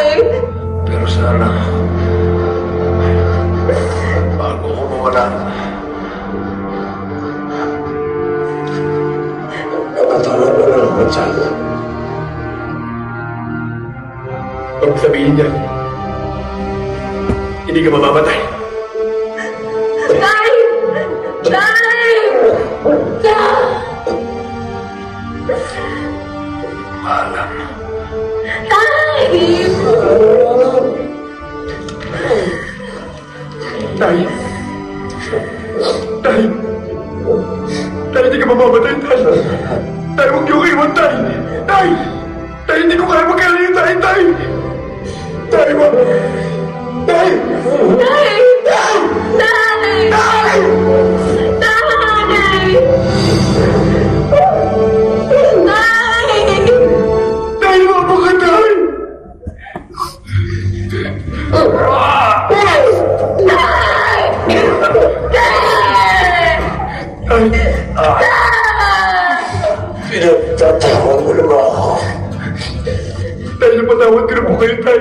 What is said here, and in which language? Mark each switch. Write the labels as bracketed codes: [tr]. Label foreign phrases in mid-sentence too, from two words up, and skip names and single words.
[tl] Pero sana, bago ko mawala, napatawad mo lang ako sana. Huwag sabihin niya, hindi ka mamamatay. Tay! Tay! Tay! Alam. Tay! Tay! Tay! Tay, hindi ka mamamatay, Tay! Tay, huwag niyo iwan, Tay! Tay! Tay, hindi ko kaya magkalayo, Tay! Tay! Tay, wag! Tay! Tay! Tay! Tay! Tay! Tay, wag mo ka, Tay! Pinagtatawag mo naman ako. Tay, napatawad ka na po kayo, Tay!